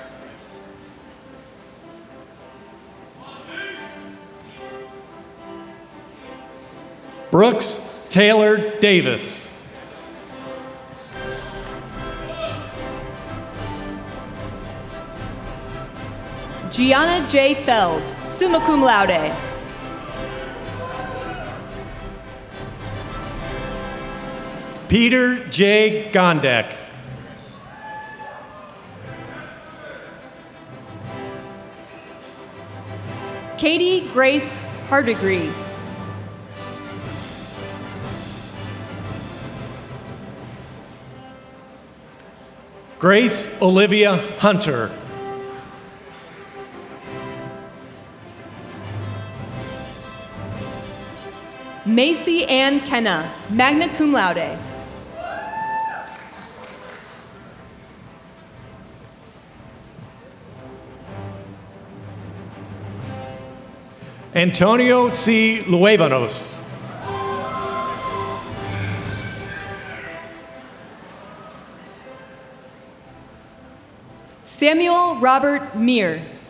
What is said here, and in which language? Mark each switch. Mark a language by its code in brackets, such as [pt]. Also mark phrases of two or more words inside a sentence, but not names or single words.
[en] Brooks Taylor Davis. Gianna J. Feld, [la] summa cum laude. [en] Peter J. Gondek. Katie Grace Hardegree. Grace Olivia Hunter. Macy Ann Kenna, [la] magna cum laude. [en] Antonio C. Luevanos. Samuel Robert Meir.